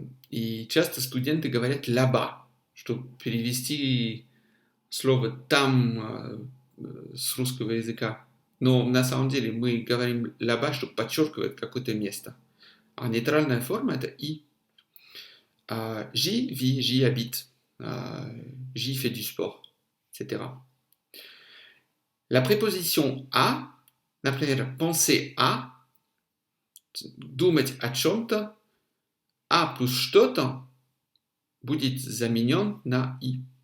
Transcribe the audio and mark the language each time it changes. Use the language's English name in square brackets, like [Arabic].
[Russian] И часто студенты говорят [French] «là-bas», [Russian] чтобы перевести слово «там» с русского языка. Но на самом деле мы говорим [French] «là-bas», [Russian] чтобы подчеркивать какое-то место. А нейтральная форма – это «и». [French] J'y vis, j'y habite, j'y fais du sport, etc. La préposition à [Russian] Например, [French] penser à, [Russian] думать о чем-то, а плюс что-то будет заменен на и.